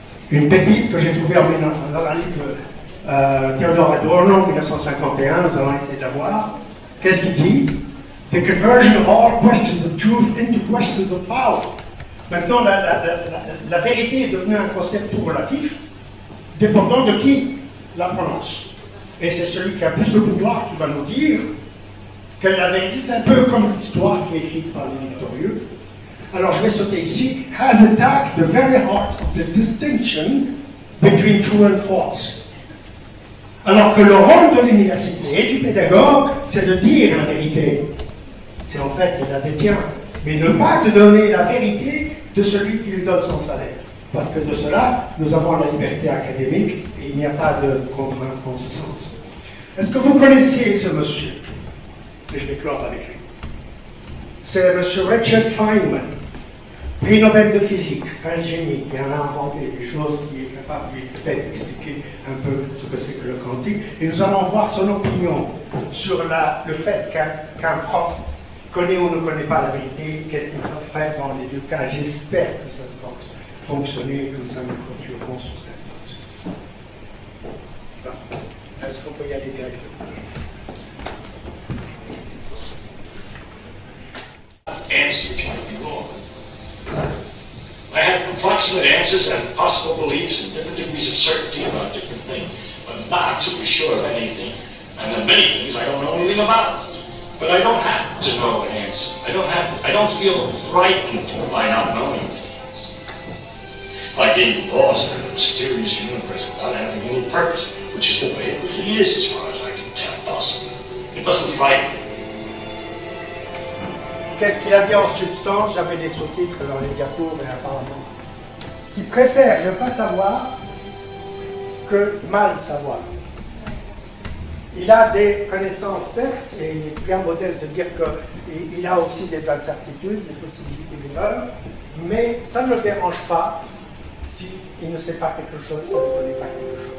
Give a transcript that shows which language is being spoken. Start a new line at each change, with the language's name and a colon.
French: une pépite que j'ai trouvée dans un livre Theodore Adorno, 1951, nous allons essayer de la voir. Qu'est-ce qu'il dit?
English: The conversion of all questions of truth into questions of power.
French: Maintenant, la vérité est devenue un concept tout relatif, dépendant de qui la prononce. Et c'est celui qui a plus de pouvoir qui va nous dire que la vérité, c'est un peu comme l'histoire qui est écrite par les victorieux. Alors je vais sauter ici.
English: Has attacked the very heart of the distinction between true and false.
French: Alors que le rôle de l'université et du pédagogue, c'est de dire la vérité. C'est en fait, il la détient. Mais ne pas te donner la vérité de celui qui lui donne son salaire. Parce que de cela, nous avons la liberté académique et il n'y a pas de contrainte en ce sens. Est-ce que vous connaissez ce monsieur? Et je vais clore avec lui. C'est M. Richard Feynman, prix Nobel de physique, un génie qui a inventé des choses qui est capable de peut-être expliquer un peu ce que c'est que le quantique. Et nous allons voir son opinion sur le fait qu'un prof connaît ou ne connaît pas la vérité, qu'est-ce qu'il faut faire dans les deux cas. J'espère que ça va fonctionner comme ça, nous clôturerons sur cette note. Est-ce qu'on peut y aller directement?
English: Answer which might be wrong. I have approximate answers and possible beliefs and different degrees of certainty about different things, but I'm not absolutely sure of anything, and there are many things I don't know anything about. But I don't have to know an answer. I don't feel frightened by not knowing things. By being lost in a mysterious universe without having any purpose, which is the way it really is as far as I can tell, possibly. It doesn't frighten me.
French: Qu'est-ce qu'il a dit en substance? J'avais des sous-titres dans les diapos, mais apparemment. Il préfère ne pas savoir que mal savoir. Il a des connaissances, certes, et il est bien modeste de dire qu'il a aussi des incertitudes, des possibilités d'erreur, mais ça ne le dérange pas s'il ne sait pas quelque chose, s'il ne connaît pas quelque chose.